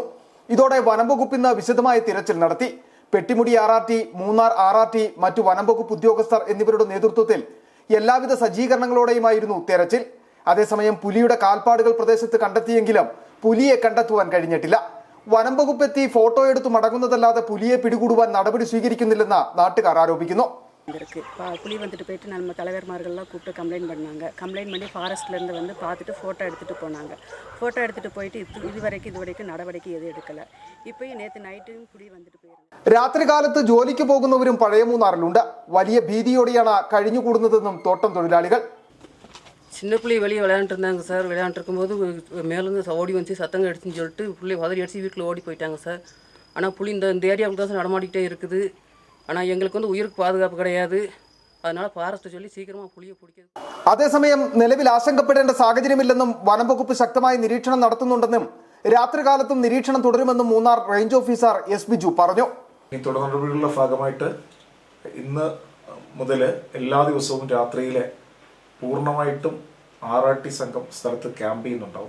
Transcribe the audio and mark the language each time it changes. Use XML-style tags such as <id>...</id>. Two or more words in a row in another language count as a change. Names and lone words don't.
<ml>ഇതോടെ വനംവകുപ്പ് ഇന്ന് വിശദമായ തിരച്ചിൽ നടത്തി. പെട്ടിമുടി RRT, മൂന്നാർ RRT, മറ്റു വനംവകുപ്പ് ഉദ്യോഗസ്ഥർ എന്നിവരുടെ നേതൃത്വത്തിൽ എല്ലാവിധ സജ്ജീകരണങ്ങളോടെയുമായിരുന്നു തെരച്ചിൽ. അതേസമയം പുലിയുടെ കാൽപ്പാടുകൾ പ്രദേശത്ത് കണ്ടെത്തിയെങ്കിലും പുലിയെ കണ്ടെത്തുവാൻ കഴിഞ്ഞിട്ടില്ല. വനംവകുപ്പ് എത്തി ഫോട്ടോ എടുത്ത് മടങ്ങുന്നതല്ലാതെ പുലിയെ പിടികൂടുവാൻ നടപടി സ്വീകരിക്കുന്നില്ലെന്ന് നാട്ടുകാർ ആരോപിക്കുന്നു.</ml> <ta>புலி வந்துட்டு போயிட்டு நம்ம தலைவர்மார்கள்லாம் கூப்பிட்டு கம்ப்ளைண்ட் பண்ணி ஃபாரஸ்ட்லேருந்து வந்து பார்த்துட்டு ஃபோட்டோ எடுத்துகிட்டு போனாங்க. ஃபோட்டோ எடுத்துகிட்டு போயிட்டு இது வரைக்கும் നടപടിക്ക് எதுவும் எடுக்கலை. இப்போயும் நேற்று நைட்டும் புலி வந்துட்டு போயிருந்தாங்க.</ta> <ml>രാത്രികാലത്ത് ജോലിക്ക് പോകുന്നവരും പഴയ മൂന്നാറിലുണ്ട്. വലിയ ഭീതിയോടെയാണ് കഴിഞ്ഞുകൂടുന്നതെന്നും തോട്ടം തൊഴിലാളികൾ.</ml> <ta>சின்ன பிள்ளை வெளியே விளையாண்டுருந்தாங்க சார். விளையாண்டுருக்கும்போது மேலேருந்து ஓடி வந்து சத்தங்க எடுத்துன்னு சொல்லிட்டு பிள்ளை உதறி அடிச்சு வீட்டில் ஓடி போயிட்டாங்க சார். ஆனால் புலி இந்த ஏரியாவுக்கு தான் சார் நடமாடிக்கிட்டே இருக்குது. ஆனால் எங்களுக்கு வந்து உயிருக்கு பாதுகாப்பு கிடையாது. அதனால ஃபாரஸ்ட் சொல்லி சீக்கிரமாக புலியை பிடிக்கிறது.</ta> <ml>അതേസമയം നിലവിൽ ആശങ്കപ്പെടേണ്ട സാഹചര്യമില്ലെന്നും വനംവകുപ്പ് ശക്തമായ നിരീക്ഷണം നടത്തുന്നുണ്ടെന്നും രാത്രികാലത്തും നിരീക്ഷണം തുടരുമെന്നും മൂന്നാർ റേഞ്ച് ഓഫീസർ S. ബിജു പറഞ്ഞു. ഈ തുടർ നടപടികളുടെ ഭാഗമായിട്ട് ഇന്ന് മുതൽ എല്ലാ ദിവസവും രാത്രിയിലെ പൂർണ്ണമായിട്ടും RRT സംഘം സ്ഥലത്ത് ക്യാമ്പ് ചെയ്യുന്നുണ്ടാവും.</ml>